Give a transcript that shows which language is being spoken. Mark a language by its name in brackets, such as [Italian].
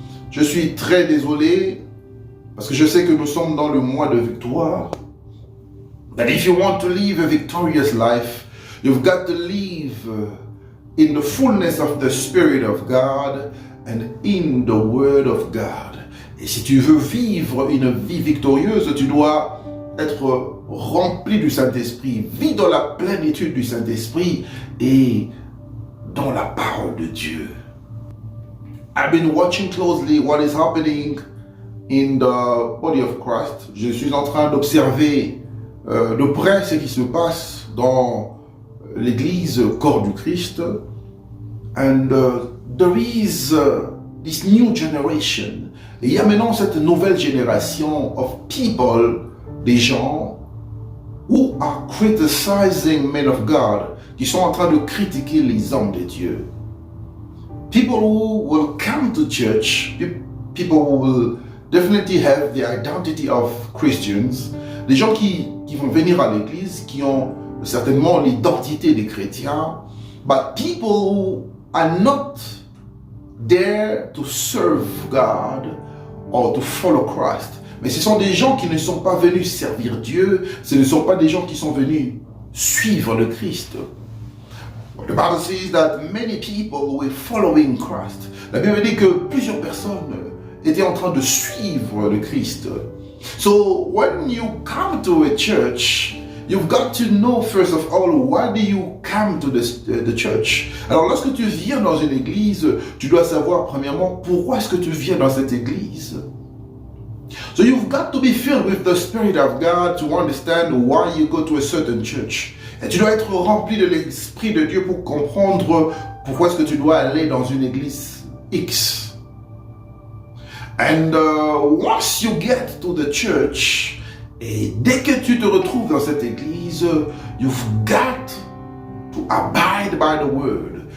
[French] Je suis très désolé parce que je sais que nous sommes dans le mois de victoire. [English] But if you want to live a victorious life, you've got to live in the fullness of the Spirit of God and in the Word of God. [French] Et si tu veux vivre une vie victorieuse, tu dois être rempli du Saint-Esprit, vis dans la plénitude du Saint-Esprit et dans la parole de Dieu. [English] I've been watching closely what is happening in the body of Christ. [French] Je suis en train d'observer de près ce qui se passe dans l'Église, corps du Christ. [English] And there is this new generation. [French] Et il y a maintenant cette nouvelle génération [English] of people, [French] des gens, [English] who are criticizing men of God, [French] qui sont en train de critiquer les hommes de Dieu. [English] People who will come to church, people who will definitely have the identity of Christians, [French] des gens qui vont venir à l'église, qui ont certainement l'identité des chrétiens, [English] but people who are not there to serve God or to follow Christ. [French] Mais ce sont des gens qui ne sont pas venus servir Dieu, ce ne sont pas des gens qui sont venus suivre le Christ. [English] The Bible says that many people were following Christ. [French] La Bible dit que plusieurs personnes étaient en train de suivre le Christ. [English] So when you come to a church, you've got to know first of all, why do you come to the church? [French] Alors lorsque tu viens dans une église, tu dois savoir premièrement pourquoi est-ce que tu viens dans cette église. [English] So you've got to be filled with the Spirit of God to understand why you go to a certain church. [French] Et tu dois être rempli de l'Esprit de Dieu pour comprendre pourquoi est-ce que tu dois aller dans une église X. [English] And once you get to the church, [French] et dès que tu te retrouves dans cette église, [English] you've got to abide by the word.